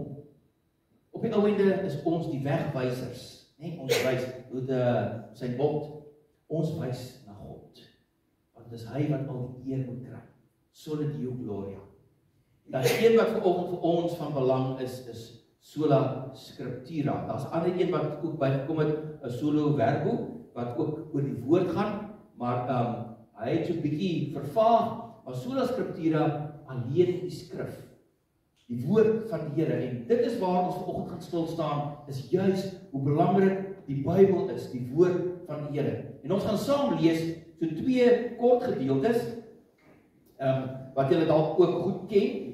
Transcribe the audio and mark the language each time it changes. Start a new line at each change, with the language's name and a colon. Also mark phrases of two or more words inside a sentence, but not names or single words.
Afrikaans: Op die ouende is ons die wegwysers. Ons wys met sy bond. Ons wys na God. Want dis hy wat al die eer moet kry.
Latin: Sola Deo Gloria.
Afrikaans: Dat een wat vanoggend vir ons van belang is
Latin: sola scriptura.
Afrikaans: Daar's 'n ander een wat ook bygekom het, 'n
Latin: solo verbo,
Afrikaans: wat ook oor die woord gaan, maar hy het so 'n bietjie vervaag, maar
Latin: sola scriptura,
Afrikaans: alleen die skrif. Die woord van die Here, en dit is waar ons vanoggend gaan stil staan, is juis hoe belangrik die Bybel is, die woord van die Here. En ons gaan saam lees so 2 kort gedeeltes, wat julle dalk ook goed ken.